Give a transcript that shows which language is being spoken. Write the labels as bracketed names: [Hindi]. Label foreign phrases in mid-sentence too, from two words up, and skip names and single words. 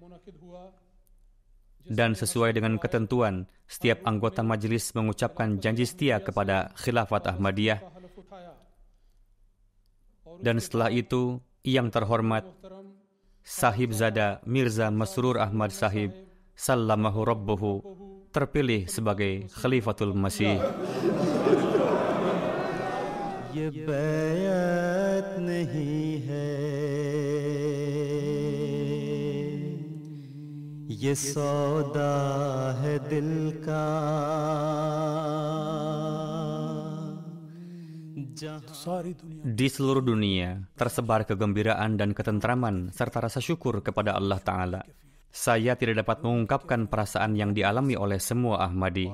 [Indonesian] Dan sesuai dengan ketentuan, setiap anggota majelis mengucapkan janji setia kepada Khilafat Ahmadiyah. Dan setelah itu, yang terhormat Sahib Zada Mirza Masrur Ahmad Sahib [Arabic] سلمه ربه [Indonesian] terpilih sebagai Khalifatul Masih. [Hindi] ये बैत नहीं है, ये सौदा है दिल का. [Indonesian] Di seluruh dunia tersebar kegembiraan dan ketentraman serta rasa syukur kepada Allah Ta'ala. Saya tidak dapat mengungkapkan perasaan yang dialami oleh semua Ahmadi.